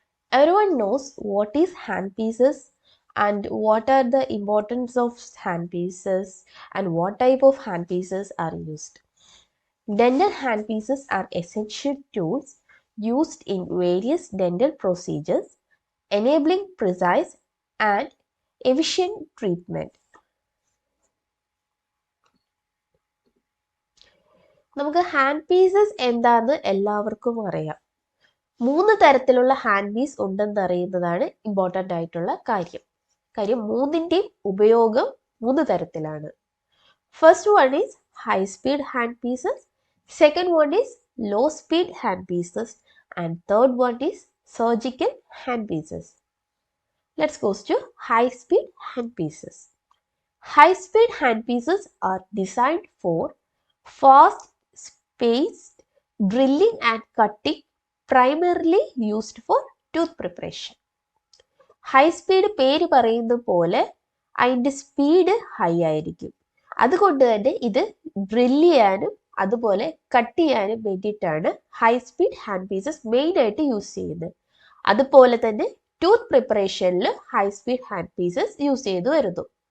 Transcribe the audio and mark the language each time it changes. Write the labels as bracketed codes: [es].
[en] Everyone knows what is handpieces and what are the importance of handpieces and what type of handpieces are used. Dental handpieces are essential tools used in various dental procedures enabling precise and efficient treatment. [ml] നമുക്ക് hand pieces എന്താണെന്ന് എല്ലാവർക്കും അറിയാം. 3 തരത്തിലുള്ള hand piece ഉണ്ടെന്ന് അറിയുന്നതാണ് important ആയിട്ടുള്ള കാര്യം. മൂന്നിൻ്റെയും ഉപയോഗം 3 തരത്തിലാണ്. [en] First one is high speed hand pieces, second one is low speed hand pieces and third one is surgical hand pieces. Let's go to high speed handpieces. High-speed handpieces are designed for fast-paced drilling and cutting, primarily used for tooth preparation. [ml] High-speed പേര് പറയുന്നത് പോലെ അതിൻ്റെ speed high ആയിരിക്കും. അതുകൊണ്ട് തന്നെ ഇത് drill ചെയ്യാനും അതുപോലെ കട്ട് ചെയ്യാനും വേണ്ടിയിട്ടാണ് ഹൈ സ്പീഡ് ഹാൻഡ് പീസസ് മെയിനായിട്ട് യൂസ് ചെയ്യുന്നത്. അതുപോലെ തന്നെ tooth പ്രിപ്പറേഷനിൽ high speed hand pieces use ചെയ്തു വരുന്നു.